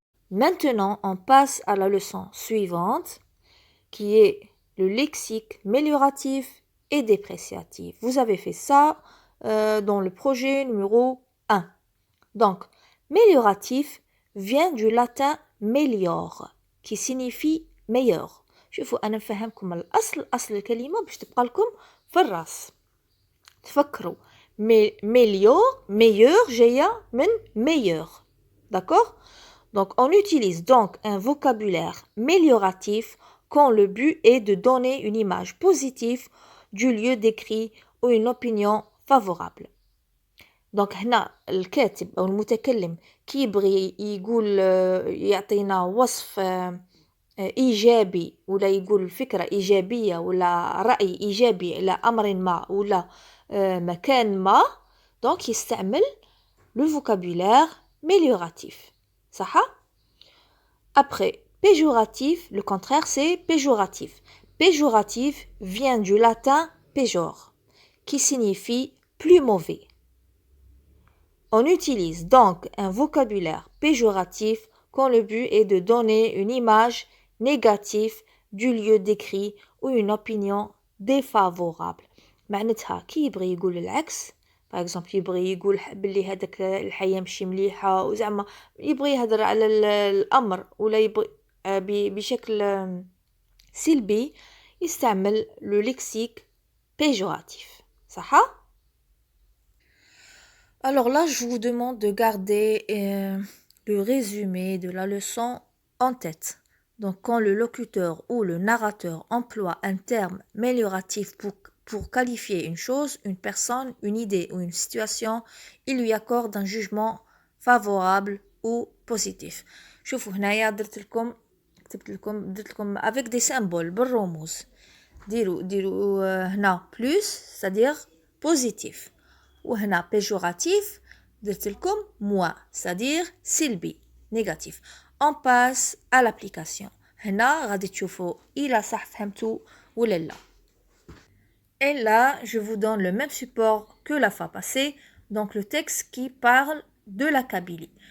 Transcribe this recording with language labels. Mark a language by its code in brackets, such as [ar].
[fr] Maintenant, on passe à la leçon suivante, qui est le lexique mélioratif et dépréciatif. Vous avez fait ça dans le projet numéro 1. Donc, mélioratif vient du latin melior, qui signifie meilleur. [ar] شوفوا أنا نفهمكم أصل الكلمة باش تبقى لكم في الراس. تفكروا [fr] meilleur [ar] جاية من [fr] meilleur. D'accord? Donc, on utilise donc un vocabulaire mélioratif quand le but est de donner une image positive du lieu décrit ou une opinion favorable. [ar] دونك هنا الكاتب أو المتكلم كي يبغي يقول يعطينا وصف إيجابي ولا يقول فكرة إيجابية ولا رأي إيجابي على أمر ما ولا مكان ما دونك يستعمل [fr] le vocabulaire mélioratif [ar] صح؟ [fr] Après, péjoratif, le contraire c'est péjoratif. Péjoratif vient du latin pejor, qui signifie plus mauvais. On utilise donc un vocabulaire péjoratif quand le but est de donner une image négative du lieu décrit ou une opinion défavorable. [ar] معناتها كي يبغي يقول العكس باغ اكزومبل يبغي يقول بلي هذاك الحياه ماشي مليحه وزعما يبغي يهضر على الامر ولا يبغي بشكل سلبي يستعمل لو ليكسيك péjoratif صح؟ [fr] Alors là, je vous demande de garder le résumé de la leçon en tête. Donc, quand le locuteur ou le narrateur emploie un terme amélioratif pour qualifier une chose, une personne, une idée ou une situation, il lui accorde un jugement favorable ou positif. [ar] شوفوا هنايا كتبت لكم [fr] avec des symboles [ar] بالرموز. ديروا هنا [fr] plus, c'est-à-dire positif. [ar] وهنا péjoratif درت لكم [fr] moins, c'est-à-dire [ar] سلبي, négatif. [fr] On passe à l'application. [ar] هنا غادي تشوفوا إلا صح فهمتوا ولا لا. [fr] Et là, je vous donne le même support que la fois passée, donc le texte qui parle de la Kabylie.